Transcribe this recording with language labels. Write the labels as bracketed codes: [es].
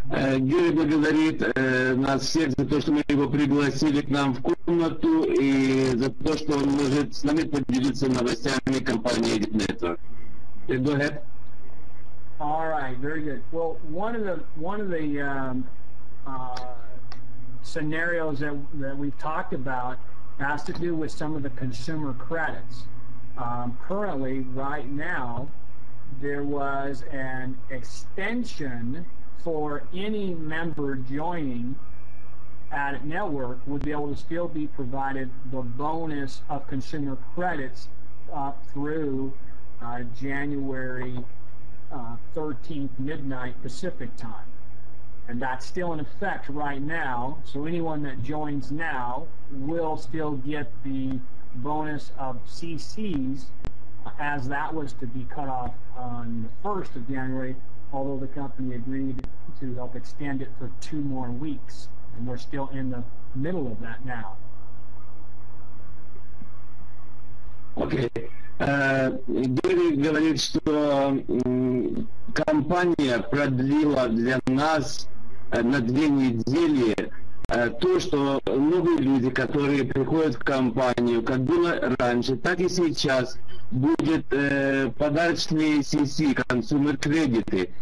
[ru] Герри благодарит нас всех за то, что мы его пригласили к нам в комнату и за то, что он может с нами поделиться новостями компании ADITnetwork. [en] Go ahead. All right, very good. Well, one of the scenarios that we've talked about has to do with some of the consumer credits. Currently, right now, there was an extension for any member joining ADITnetwork would be able to still be provided the bonus of consumer credits up through January 13th midnight Pacific time. And that's still in effect right now, so anyone that joins now will still get the bonus of CCs, as that was to be cut off on the 1st of January, although the company agreed to help extend it for 2 more weeks, and we're still in the middle of that now. [ru] Окей. Герри говорит, что компания продлила для нас на 2 недели то, что новые люди, которые приходят в компанию, как было раньше, так и сейчас, будет подарочные CC, консумер кредиты.